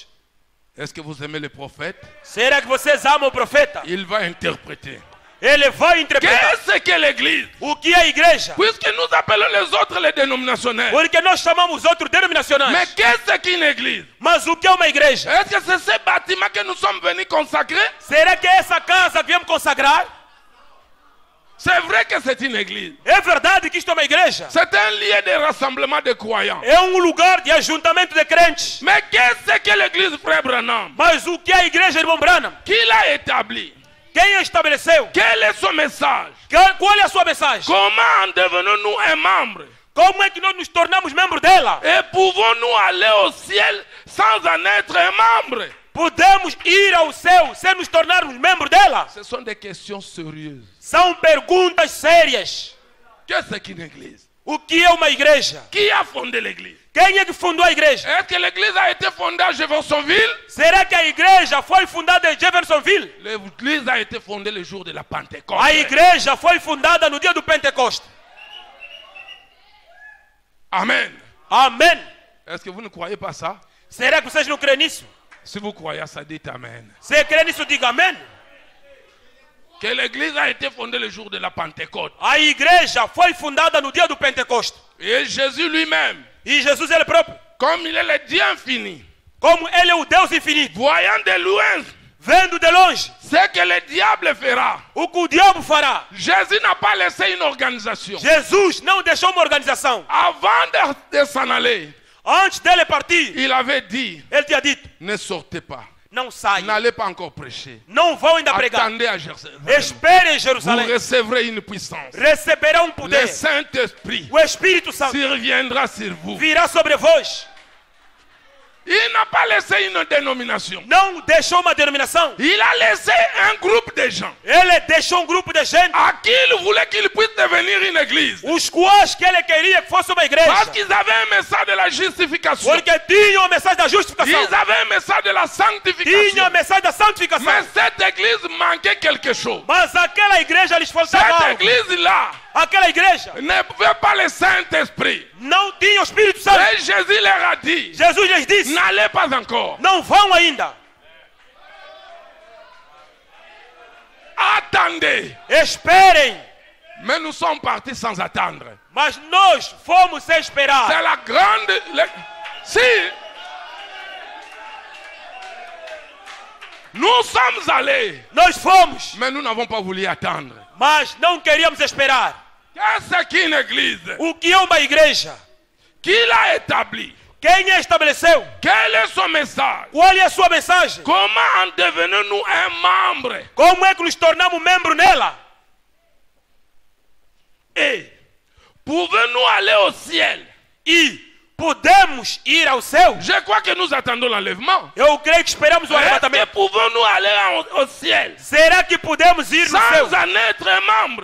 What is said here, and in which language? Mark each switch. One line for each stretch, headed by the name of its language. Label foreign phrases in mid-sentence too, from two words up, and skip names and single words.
French: Est-ce que vous aimez le prophète?
Portuguese: Será que vocês amam o profeta?
French: Il va interpréter.
Portuguese: Ele vai interpretar.
French: Qu'est-ce que l'église?
Portuguese: O que é a igreja?
French: Puisque nous appelons les autres les dénominationnaires.
Portuguese: Porque nós chamamos outros
French: Mais
Portuguese: denominacionais.
French: qu'est-ce qu'une église?
Portuguese: Mas o que é uma igreja?
French: Est-ce que c'est ce bâtiment que nous sommes venus consacrer?
Portuguese: Será que é essa casa que viemos consagrar?
French: C'est vrai que c'est une église.
Portuguese: É verdade que isto é uma igreja?
French: C'est un lieu de rassemblement de croyants.
Portuguese: É lugar de ajuntamento de crentes.
French: Mais qu'est-ce que l'église, frère Branham?
Portuguese: Mas o que é a igreja, irmão Branham?
French: Qui l'a établi?
Portuguese: Quem a estabeleceu?
French: Quel est son message?
Portuguese: Qual é a sua mensagem?
French: Comment en devenons-nous un membre?
Portuguese: Como é que nós nos tornamos membros dela?
French: Et pouvons-nous aller au ciel sans en être un membre?
Portuguese: Podemos ir ao céu sem nos tornarmos membros dela?
French: Ce sont des questions sérieuses.
Portuguese: São perguntas sérias.
French: Qu'est-ce qu'une église?
Portuguese: O que é uma igreja?
French: Qui a fondé l'église?
Portuguese: Quem é que fundou a igreja?
French: Est-ce que l'église a été fondée à Jeffersonville?
Portuguese: Será que a igreja foi fundada em Jeffersonville?
French: L'église a été fondée le jour de la Pentecôte.
Portuguese: A igreja foi fundada no dia do Pentecoste.
French: Amen.
Portuguese: Amém.
French: Est-ce que vous ne croyez pas ça?
Portuguese: Será que vocês não creem nisso?
French: Si vous croyez ça, dites Amen.
Portuguese: Se crê nisso, diga amém.
French: Que l'église a été fondée le jour de la Pentecôte.
Portuguese: A igreja foi fundada no dia do Pentecoste.
French: Et Jésus lui-même,
Portuguese: E Jesus ele próprio,
French: comme il est le Dieu infini,
Portuguese: como ele é o Deus infinito,
French: voyant de loin
Portuguese: vendo de longe
French: ce que le diable fera,
Portuguese: o que o diabo fará,
French: Jésus n'a pas laissé une organisation.
Portuguese: Jesus não deixou uma organização.
French: Avant de s'en aller,
Portuguese: Antes dele partir,
French: il avait dit,
Portuguese: ele tinha dito:
French: ne sortez pas,
Portuguese: não saiam,
French: n'allez pas encore prêcher.
Portuguese: não vão ainda pregar.
French: Attendez à Jérusalem.
Portuguese: Esperem em
French: Vous
Portuguese: Jerusalém.
French: recevrez une puissance.
Portuguese: Receberão um
French: Le
Portuguese: poder.
French: Saint-Esprit
Portuguese: O Espírito Santo
French: surviendra sur vous.
Portuguese: virá sobre vós.
French: Il n'a pas laissé une dénomination.
Portuguese: Não deixou uma denominação.
French: Il a laissé un groupe de gens
Portuguese: Ele deixou um grupo de gente,
French: à qui il voulait qu'il puisse devenir une église.
Portuguese: os quais que ele queria que fosse uma igreja.
French: Parce qu'ils avaient un message de la justification.
Portuguese: Porque tinham a mensagem da justificação.
French: Ils avaient un message de la sanctification.
Portuguese: Tinham a mensagem da santificação.
French: Mais cette église manquait quelque chose.
Portuguese: Mas aquela igreja lhes faltava
French: Cette
Portuguese: algo.
French: église-là
Portuguese: Aquela igreja
French: ne pouvait pas le Saint-Esprit.
Portuguese: não tinha o Espírito Santo.
French: Et Jésus leur a dit,
Portuguese: Jesus lhes disse:
French: n'allez pas encore.
Portuguese: não vão ainda.
French: Attendez.
Portuguese: Esperem.
French: Mais nous sommes partis sans attendre.
Portuguese: Mas nós fomos sem esperar.
French: C'est la grande... Si nous sommes allés,
Portuguese: Nós fomos,
French: mais nous n'avons pas voulu attendre.
Portuguese: mas não queríamos esperar.
French: Qu'est-ce qu'une église?
Portuguese: O que é uma igreja?
French: Qui l'a établi?
Portuguese: Quem a estabeleceu?
French: Quel est son message?
Portuguese: Qual é a sua mensagem?
French: Comment en devenons-nous un membre?
Portuguese: Como é que nos tornamos membros nela?
French: Et pouvons-nous aller au ciel?
Portuguese: E podemos ir ao céu?
French: Je crois que nous attendons l'enlèvement.
Portuguese: Eu creio que esperamos o
French: Est-ce que
Portuguese: arrebatamento.
French: pouvons-nous aller au ciel
Portuguese: Será que podemos ir no céu
French: sans en être un membre?